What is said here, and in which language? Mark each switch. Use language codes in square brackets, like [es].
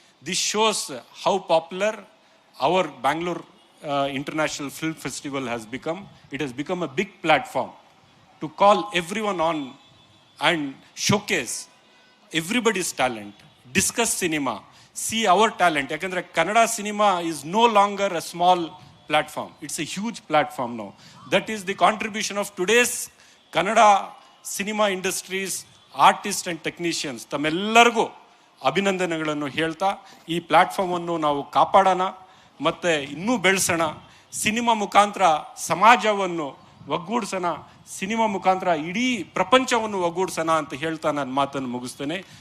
[en] This shows how popular our Bangalore International Film Festival has become. It has become a big platform to call everyone on and showcase everybody's talent, discuss cinema, see our talent. [kn] Yakandre [en] Kannada cinema is no longer a small platform. It's a huge platform now. That is the contribution of today's Kannada cinema industries, artists and technicians. [kn] ತಮ್ಮೆಲ್ಲರಿಗೂ ಅಭಿನಂದನೆಗಳನ್ನು ಹೇಳ್ತಾ ಈ ಪ್ಲಾಟ್ಫಾರ್ಮನ್ನು ನಾವು ಕಾಪಾಡೋಣ ಮತ್ತು ಇನ್ನೂ ಬೆಳೆಸೋಣ. Cinema ಮುಖಾಂತರ ಸಮಾಜವನ್ನು ಒಗ್ಗೂಡಿಸೋಣ, ಸಿನಿಮಾ ಮುಖಾಂತರ ಇಡೀ ಪ್ರಪಂಚವನ್ನು ಒಗ್ಗೂಡಿಸೋಣ ಅಂತ ಹೇಳ್ತಾ ನಾನು ಮಾತನ್ನು ಮುಗಿಸ್ತೇನೆ.